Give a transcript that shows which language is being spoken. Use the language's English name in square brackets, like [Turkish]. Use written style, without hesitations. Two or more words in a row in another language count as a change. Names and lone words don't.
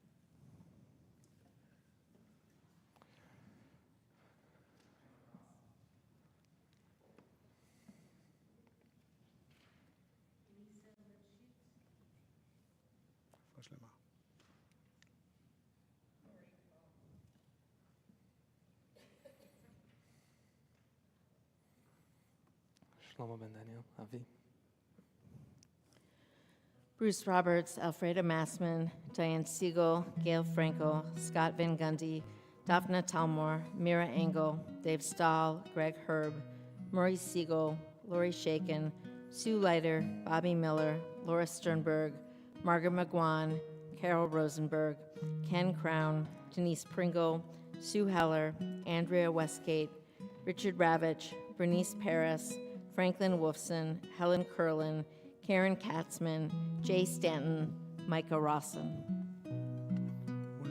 [English] שלמה. Shlomo ben Daniel, Avi. Bruce Roberts, Alfreda Massman, Diane Siegel, Gail Franco, Scott Van Gundy, Daphne Talmor, Mira Engel, Dave Stahl, Greg Herb, Maurice Siegel, Lori Shaken, Sue Leiter, Bobby Miller, Laura Sternberg, Margaret McGuan, Carol Rosenberg, Ken Crown, Denise Pringle, Sue Heller, Andrea Westgate, Richard Ravitch, Bernice Paris, Franklin Wolfson, Helen Curlin, Karen Katzman, Jay Stanton, Micah Rawson.